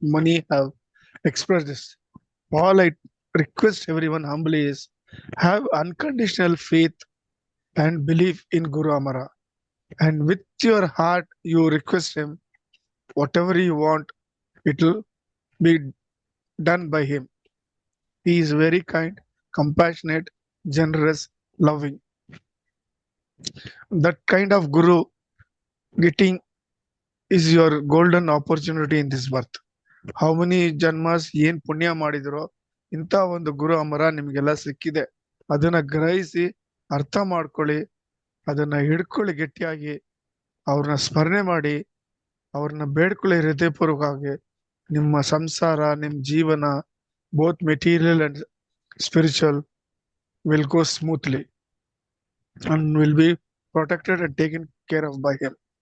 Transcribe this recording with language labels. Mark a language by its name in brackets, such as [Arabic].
[English] Many have expressed this. All I request everyone humbly is have unconditional faith and belief in Guru Amara, and with your heart you request him whatever you want, it will be done by him. He is very kind, compassionate, generous, loving. That kind of Guru getting is your golden opportunity in this birth. How many janmas [Kannada] ಏನ್ ಪುಣ್ಯ ಮಾಡಿದ್ರು, ಇಂಥ ಒಂದು ಗುರು ಅಮರ ನಿಮ್ಗೆಲ್ಲ ಸಿಕ್ಕಿದೆ. ಅದನ್ನ ಗ್ರಹಿಸಿ ಅರ್ಥ ಮಾಡ್ಕೊಳ್ಳಿ, ಅದನ್ನ ಹಿಡ್ಕೊಳ್ಳಿ ಗಟ್ಟಿಯಾಗಿ, ಅವ್ರನ್ನ ಸ್ಮರಣೆ ಮಾಡಿ, ಅವ್ರನ್ನ ಬೇಡ್ಕೊಳ್ಳಿ ಹೃದಯಪೂರ್ವಕವಾಗಿ. ನಿಮ್ಮ ಸಂಸಾರ, ನಿಮ್ ಜೀವನ, [English] Both material and spiritual will go smoothly and will be protected and taken care of by him.